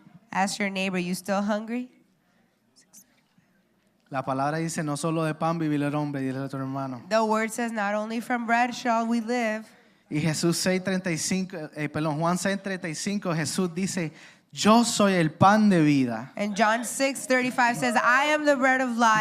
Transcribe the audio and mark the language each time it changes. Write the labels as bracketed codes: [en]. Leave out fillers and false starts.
[en] Ask your neighbor, you still hungry? [es] La palabra dice, no solo de pan vivirá el hombre, dile a tu hermano. [en] The word says, not only from bread shall we live. [es] Y Jesús 6:35, Juan 6:35, Jesús dice, yo soy el pan de vida. [en] And John 6:35 says, I am the bread of life.